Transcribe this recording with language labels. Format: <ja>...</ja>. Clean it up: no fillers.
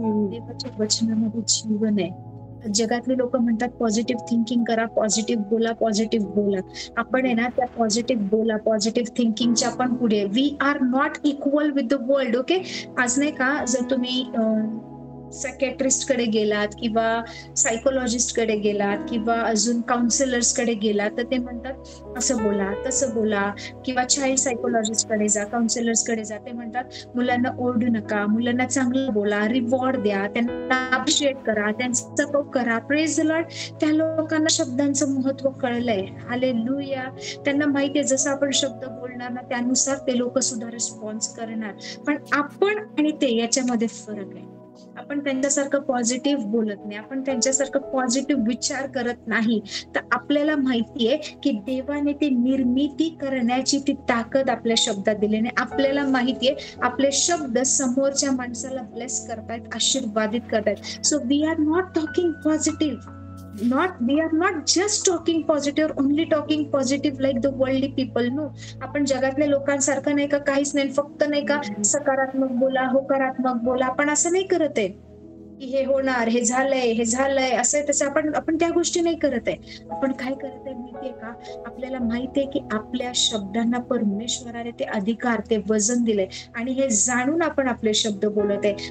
<mr>देवाच्या वचनामध्ये जीवन आहे. जगातले लोक म्हणतात पॉझिटिव्ह थिंकिंग करा, पॉझिटिव्ह बोला, पॉझिटिव्ह बोला. आपण आहे ना त्या पॉझिटिव्ह बोला, पॉझिटिव्ह थिंकिंगच्या पण पुढे.</mr> <en>We are not equal with the world.</en> <mr>Okay, आज नाही का जर तुम्ही सायकॅट्रिस्ट कडे गेलात किंवा सायकोलॉजिस्ट कडे गेलात किंवा अजून काउन्सिलर्स कडे गेलात तर ते म्हणतात असं बोला, तसं बोला. किंवा चाइल्ड सायकोलॉजिस्ट कडे जा, काउन्सिलर्स कडे जा, ते म्हणतात मुलांना ओरडू नका, मुलांना चांगलं बोला, रिवॉर्ड द्या, त्यांना अप्रिशिएट करा, त्यांचा कौतुक करा.</mr> <en>Praise the lord.</en> <mr>त्या लोकांना शब्दांचं महत्व कळलंय. हालेलुया. त्यांना माहितीये जसं आपण शब्द बोलणार ना त्यानुसार ते लोक सुद्धा रिस्पॉन्स करणार. पण आपण आणि ते याच्यामध्ये फरक आहे. आपण त्यांच्यासारखं पॉझिटिव्ह बोलत नाही, आपण त्यांच्यासारखं पॉझिटिव्ह विचार करत नाही. तर आपल्याला माहितीये की देवाने ती निर्मिती करण्याची ती ताकद आपल्या शब्दात दिली नाही. आपल्याला माहितीये आपले शब्द समोरच्या माणसाला ब्लेस करतायत, आशीर्वादित करतायत.</mr> <en>So we are not talking positive. we are not just talking positive, only talking positive like the worldly people.</en> <mr>No, आपण जगातल्या लोकांसारखं नाही का, काहीच नाही, फक्त नाही का सकारात्मक बोला, होकारात्मक बोला. आपण असं नाही करत आहे की हे होणार, हे झालंय असं तसं. आपण त्या गोष्टी नाही करत आहे. आपण काय करत आहे माहितीये का, आपल्याला माहितीये की आपल्या शब्दांना परमेश्वराने ते अधिकार, ते वजन दिलंय आणि हे जाणून आपण आपले शब्द बोलत आहे.</mr>